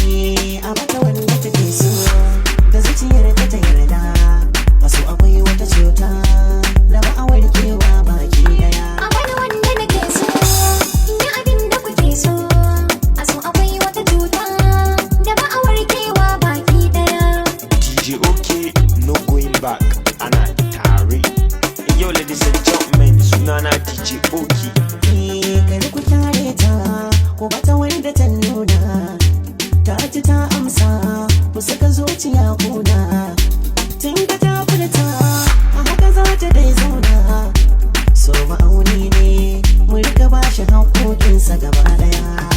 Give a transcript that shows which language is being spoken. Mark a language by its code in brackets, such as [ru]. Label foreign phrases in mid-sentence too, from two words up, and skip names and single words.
[ha] Eh, a mata wanda take so, da zuciyar ta ta yarda. A so akwai wata cuta, da ba a warkewa baki daya. A wani wanda nake so, in yi abin da kuke so. A so akwai wata cuta, da ba a warkewa baki daya. [en] D J OK, no going back. [ha] Ana tare. [en] Yo, ladies and gentlemen, [ha] sunana D J OK. Eh, kar ku kyale ta, ku bata wanda ta nuna. Ta ji ta amsa, ku saka zuciya kuna. Tun ka ta furta, a haka za ta dai zauna. So ma'auni ne, mu riƙa ba shi haƙƙoƙinsa gaba ɗaya.